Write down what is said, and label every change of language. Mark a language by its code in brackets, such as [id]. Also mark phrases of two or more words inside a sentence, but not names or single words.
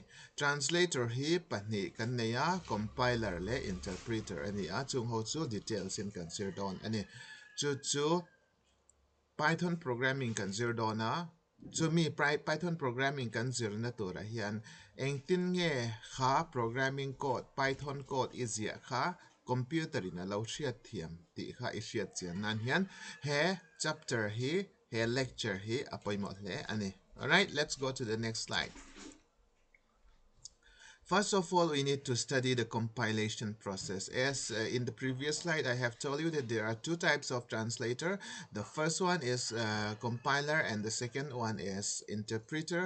[lus] Translator hi pahni kan neya compiler le interpreter ani a chung ho chu details in consider don ani chu Python programming kan zir dona chu mi Python programming kan zir na tura hian engtin nge kha [en] programming code [lus] Python code izia kha computer in a lo hriat thiam ti kha I hriat chian nan hian he chapter hi he lecture hi apoimo hle ani. [en] All right, let's go to the next slide. First of all, we need to study the compilation process. As in the previous slide, I have told you that there are two types of translator. The first one is compiler and the second one is interpreter.